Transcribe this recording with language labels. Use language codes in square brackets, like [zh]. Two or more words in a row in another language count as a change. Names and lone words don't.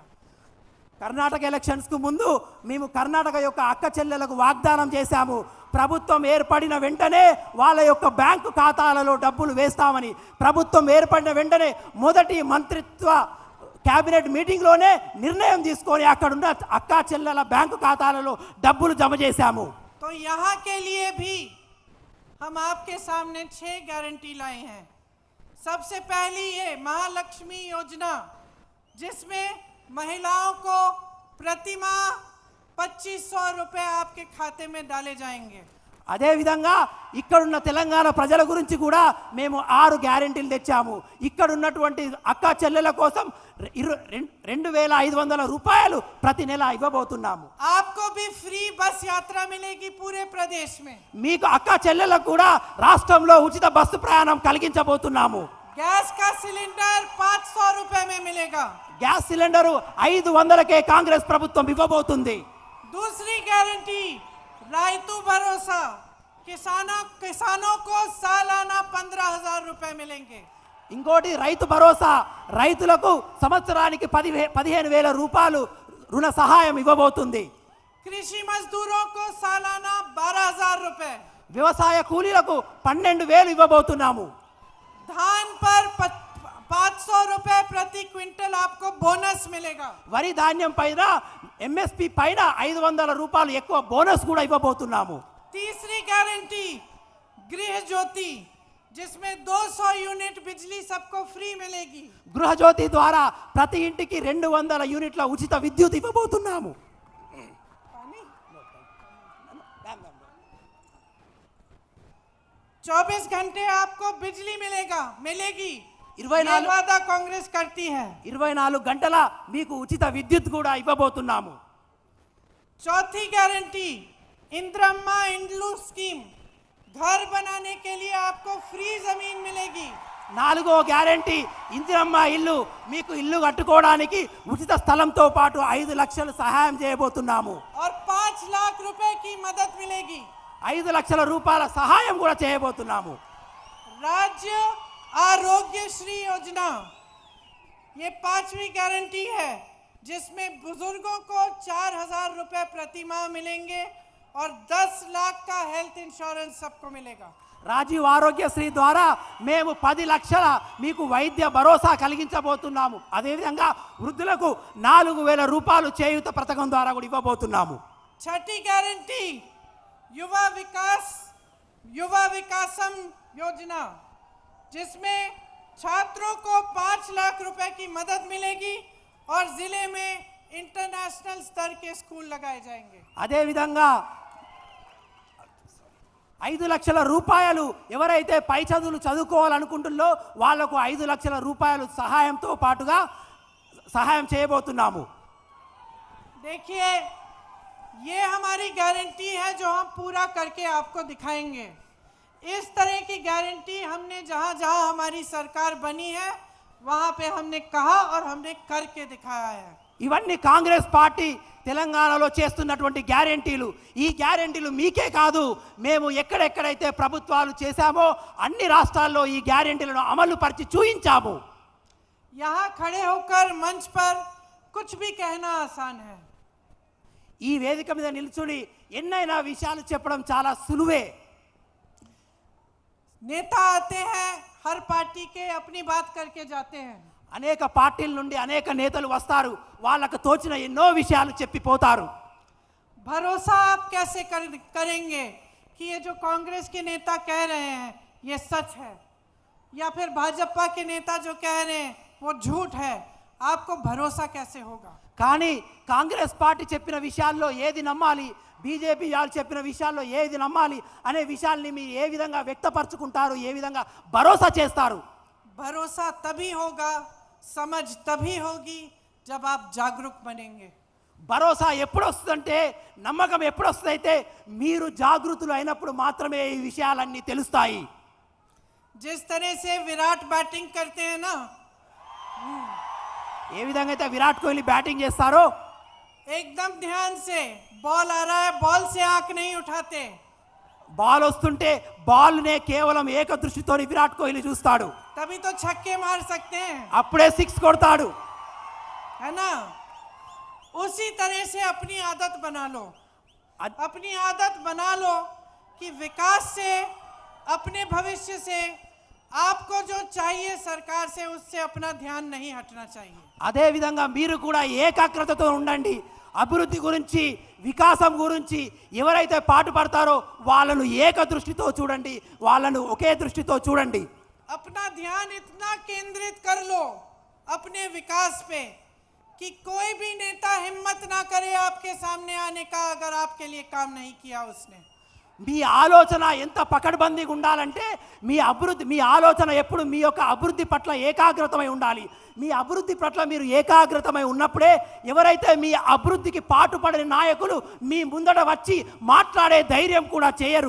[te] కర్ణాటక ఎలక్షన్స్కు ముందు మేము కర్ణాటక యొక్క అక్క చెల్లెలకు వాగ్దానం చేశాము, ప్రభుత్వం ఏర్పడిన వెంటనే వాళ్ళ యొక్క బ్యాంకు ఖాతాలలో డబ్బులు వేస్తామని. ప్రభుత్వం ఏర్పడిన వెంటనే మొదటి మంత్రిత్వ [en] cabinet meeting [te] లోనే నిర్ణయ తీసుకొని అక్కడున్న అక్క చెల్లెల బ్యాంకు ఖాతాలలో డబ్బులు జమ చేశాము. [hi] तो यहाँ के लिए भी हम आपके सामने 6 गारंटी लाए हैं। सबसे पहली ये महालक्ष्मी योजना, जिसमें महिलाओं को प्रतिमाह 2500 रुपए आपके खाते में डाले जाएंगे। [te] అదే విధంగా ఇక్కడున్న తెలంగాణ ప్రజల గురించి కూడా మేము 6 గ్యారెంటీలు తెచ్చాము. ఇక్కడ ఉన్నటువంటి అక్క చెల్లెల కోసం 2500 రూపాయలు ప్రతి నెల ఇవ్వబోతున్నాము. [hi] आपको भी फ्री बस यात्रा मिलेगी पूरे प्रदेश में। [te] మీకు అక్క చెల్లెలకు కూడా రాష్ట్రంలో ఉచిత బస్సు ప్రయాణం కలిగించబోతున్నాము. [hi] गैस का सिलेंडर 500 रुपए में मिलेगा। [te] గ్యాస్ సిలిండర్ 500కే కాంగ్రెస్ ప్రభుత్వం ఇవ్వబోతుంది. [hi] दूसरी गारंटी रायतू भरोसा, किसानों को सालाना 15,000 रुपए मिलेंगे। [te] ఇంకోటి రైతు భరోసా, రైతులకు సంవత్సరానికి 15,000 రూపాయలు రుణ సహాయం ఇవ్వబోతుంది. [hi] कृषि मजदूरों को सालाना 12,000 रुपए। [te] వ్యవసాయ కూలీలకు 12,000 ఇవ్వబోతున్నాము. [hi] धान पर 500 रुपए प्रति क्विंटल आपको बोनस मिलेगा। [te] వరి ధాన్యం పైన ఎంఎస్పి పైన 500 రూపాయలు ఎక్కువ బోనస్ కూడా ఇవ్వబోతున్నాము. [hi] तीसरी गारंटी गृह ज्योति, जिसमें 200 यूनिट बिजली सबको फ्री मिलेगी। [te] గృహజ్యోతి ద్వారా ప్రతి ఇంటికి 200 యూనిట్ల ఉచిత విద్యుత్ ఇవ్వబోతున్నాము. [hi] 24 घंटे आपको बिजली मिलेगी। ये वादा कांग्रेस करती है। [te] 24 గంటల మీకు ఉచిత విద్యుత్ కూడా ఇవ్వబోతున్నాము। [hi] चौथी गारंटी इंदिरा इंड्लू स्कीम, घर बनाने के लिए आपको फ्री जमीन मिलेगी। [te] 4వ గ్యారెంటీ ఇందిరమ్మ ఇల్లు, మీకు ఇల్లు కట్టుకోవడానికి ఉచిత స్థలంతో పాటు 5 లక్షలు సహాయం చేయబోతున్నాము। [hi] और 5 लाख रुपए की मदद मिलेगी। [te] 5 లక్షల రూపాయల సహాయం కూడా చేయబోతున్నాము। [hi] राज्य आरोग्य श्री योजना, ये 5वीं गारंटी है जिसमें बुजुर्गों को 4,000 रुपए प्रति माह मिलेंगे और 10 लाख का [en] health insurance [hi] सबको मिलेगा। [te] రాజీవ్ ఆరోగ్యశ్రీ ద్వారా మేము 10 లక్షల మీకు వైద్య భరోసా కలిగించబోతున్నాము। అదేవిధంగా వృద్ధులకు 4,000 రూపాయలు చేయూత పథకం ద్వారా కూడా ఇవ్వబోతున్నాము। [hi] छठी गारंटी युवा विकासम योजना, जिसमें छात्रों को 5 लाख रुपए की मदद मिलेगी और जिले में इंटरनेशनल स्तर के स्कूल लगाए जाएंगे। [te] అదేవిధంగా 5 లక్షల రూపాయలు ఎవరైతే పై చదువులు చదువుకోవాలనుకుంటున్నారో వాళ్లకు 5 లక్షల రూపాయలు సహాయంతో పాటుగా సహాయం చేయబోతున్నాము। [hi] देखिए, ये हमारी गारंटी है जो हम पूरा करके आपको दिखाएंगे। इस तरह की गारंटी हमने जहां जहां हमारी सरकार बनी है वहां पे हमने कहा और हमने करके दिखाया है। [te] ఇవన్నీ కాంగ్రెస్ పార్టీ తెలంగాణలో చేస్తున్నటువంటి గ్యారెంటీలు। ఈ గ్యారెంటీలు మీకే కాదు, మేము ఎక్కడెక్కడైతే ప్రభుత్వాలు చేశామో అన్ని రాష్ట్రాల్లో ఈ గ్యారెంటీలను అమలు పరిచి చూయించాము। [hi] यहाँ खड़े होकर मंच पर कुछ भी कहना आसान है। [te] ఈ వేదిక మీద నిల్చుని ఎన్నైనా విషయాలు చెప్పడం చాలా సులువే। [hi] नेता आते हैं, हर पार्टी के अपनी बात करके जाते हैं। [te] అనేక పార్టీల నుండి అనేక నేతలు వస్తారు, వాళ్ళకు తోచిన ఎన్నో విషయాలు చెప్పిపోతారు। [hi] भरोसा आप कैसे करेंगे कि ये जो कांग्रेस के नेता कह रहे हैं ये सच है, या फिर भाजपा के नेता जो कह रहे हैं वो झूठ है? आपको भरोसा कैसे होगा? [te] కానీ కాంగ్రెస్ పార్టీ చెప్పిన విషయాల్లో ఏది నమ్మాలి, బీజేపీ వాళ్ళు చెప్పిన విషయాల్లో ఏది నమ్మాలి అనే విషయాల్ని మీరు ఏ విధంగా వ్యక్తపరచుకుంటారు, ఏ విధంగా భరోసా చేస్తారు? [hi] भरोसा तभी होगा, समझ तभी होगी जब आप जागरूक बनेंगे। [te] భరోసా ఎప్పుడు వస్తుందంటే, నమ్మకం ఎప్పుడు వస్తుందంటే మీరు జాగృతులు అయినప్పుడు మాత్రమే ఈ విషయాలన్నీ తెలుస్తాయి। [hi] जिस तरह से विराट बैटिंग करते हैं ना, [te] ఏ విధంగా అయితే విరాట్ కోహ్లీ బ్యాటింగ్ చేస్తారో [hi] एकदम ध्यान से, बॉल आ रहा है, बॉल से आंख नहीं उठाते। [te] బాల్ వస్తుంటే బాల్నే కేవలం ఏక దృష్టితో విరాట్ కోహ్లీ చూస్తాడు, [hi] तभी तो छक्के मार सकते हैं, [te] అప్పుడే 6 కొడతాడు। [hi] है ना? उसी तरह से अपनी आदत बना लो, अपनी आदत बना लो कि विकास से, अपने भविष्य से आपको जो चाहिए सरकार से, उससे अपना ध्यान नहीं हटना चाहिए। [te] అదే విధంగా మీరు కూడా ఏకాగ్రతతో ఉండండి। అభివృద్ధి గురించి, వికాసం గురించి ఎవరైతే పాటుపడతారో వాళ్ళను ఏక దృష్టితో చూడండి, వాళ్ళను ఒకే దృష్టితో చూడండి। [hi] अपना ध्यान इतना केंद्रित कर लो अपने विकास पे कि कोई भी नेता हिम्मत ना करे आपके सामने आने का, अगर आपके लिए काम नहीं किया उसने। [te] మీ ఆలోచన ఎంత పకడ్బందీగా ఉండాలంటే మీ ఆలోచన ఎప్పుడు మీ యొక్క అభివృద్ధి పట్ల ఏకాగ్రతమై ఉండాలి। మీ అభివృద్ధి పట్ల మీరు ఏకాగ్రతమై ఉన్నప్పుడే ఎవరైతే మీ అభివృద్ధికి పాటుపడిన నాయకులు మీ ముందట వచ్చి మాట్లాడే ధైర్యం కూడా చేయరు।